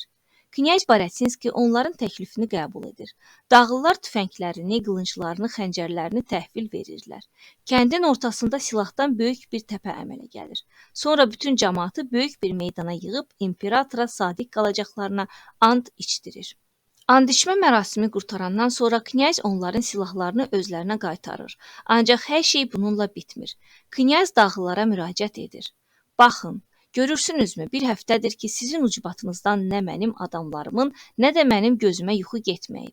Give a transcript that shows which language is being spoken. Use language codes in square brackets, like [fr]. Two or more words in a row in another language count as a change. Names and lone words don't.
[az] Knyaz Baryatinski onların təklifini qəbul edir. Dağlılar tüfənglərini, qılınclarını, xəncərlərini təhvil verirlər. Kəndin ortasında silahdan böyük bir təpə əmələ gəlir. Sonra bütün cəmaatı böyük bir meydana yığıb imperatora sadiq qalacaqlarına and içdirir. And içmə mərasimi qurtarandan sonra Knyaz onların silahlarını özlərinə qaytarır. Ancaq hər şey bununla bitmir. Knyaz dağlılara müraciət edir. Baxın, görürsünüzmü, bir həftədir ki, sizin ucbatınızdan nə mənim adamlarımın, nə də mənim gözümə yuxu getməyib.